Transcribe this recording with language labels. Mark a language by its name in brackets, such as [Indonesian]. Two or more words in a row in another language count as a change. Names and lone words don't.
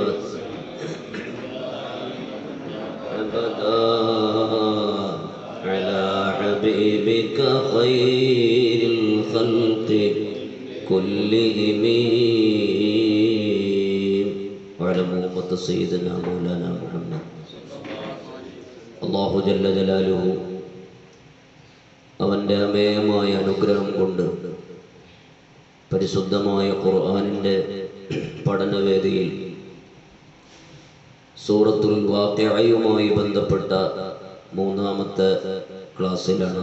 [Arabic] أبدا على حبيبك خير الخلق كلهم وعلى أمة سيدنا مولانا محمد. الله جل جلاله [Malayalam] അവൻ്റെ അമേയമായ അനുഗ്രഹം കൊണ്ട് പരിശുദ്ധമായ ഖുർആനിൻ്റെ പഠനവേദിയിൽ സൂറത്തുൽ വാഖിഅയുമായി ബന്ധപ്പെട്ട മൂന്നാമത്തെ ക്ലാസ്സിലാണ്.